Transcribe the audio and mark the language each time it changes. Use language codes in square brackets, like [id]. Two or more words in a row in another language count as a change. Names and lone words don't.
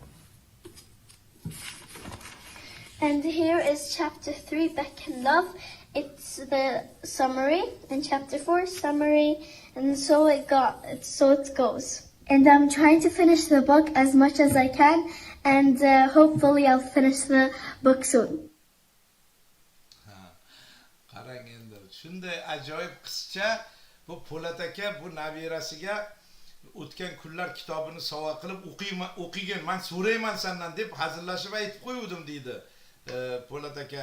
[en] And here is chapter 3, Back in Love. It's the summary, and chapter 4, summary, and so it goes. And I'm trying to finish the book as much as I can, and hopefully I'll finish the book soon. [uz] Qarang endi, shunday ajoyib qizcha, bu Po'lat aka bu nabirasiga O'tgan kunlar kitobini sovg'a qilib, o'qigin, men so'rayman sendan deb hazillashib aytib qo'yuvdim deydi Po'lat aka.